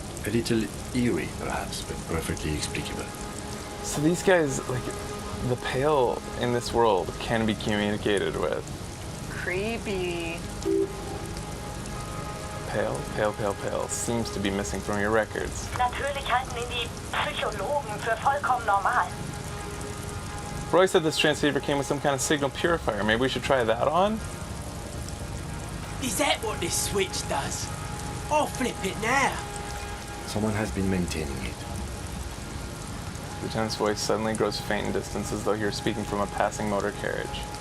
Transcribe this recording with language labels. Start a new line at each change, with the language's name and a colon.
English: A little eerie, perhaps, but perfectly explicable. So these guys, like, the pale in this world can be communicated with. Creepy. Pale seems to be missing from your records.
German: Natürlich halten ihn die Psychologen für vollkommen normal.
English: Roy said this transceiver came with some kind of signal purifier. Maybe we should try that on? Is that what this switch does? I'll flip it now. Someone has been maintaining it. Lieutenant's voice suddenly grows faint in distance as though he were speaking from a passing motor carriage.